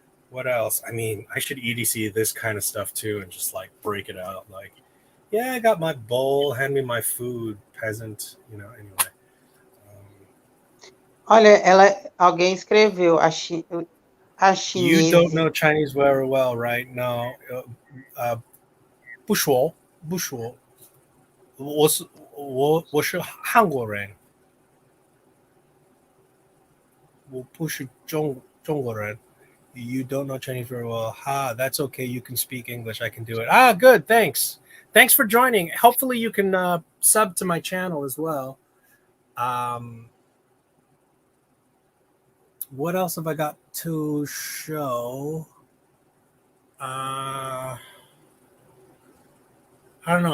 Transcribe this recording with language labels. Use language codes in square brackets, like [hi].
[en] What else? I mean, I should EDC this kind of stuff too, and just like break it out. Like, yeah, I got my bowl. Hand me my food, peasant. You know. Anyway. [pt] Olha, alguém escreveu, a [en] You don't chinese. know Chinese very well, right? No. [zh] 不说，不说。我是韩国人，我不是中国人. [en] You don't know Chinese very well. That's okay. You can speak English. I can do it. Good. Thanks. Thanks for joining. Hopefully you can sub to my channel as well. What else have I got to show? I don't know.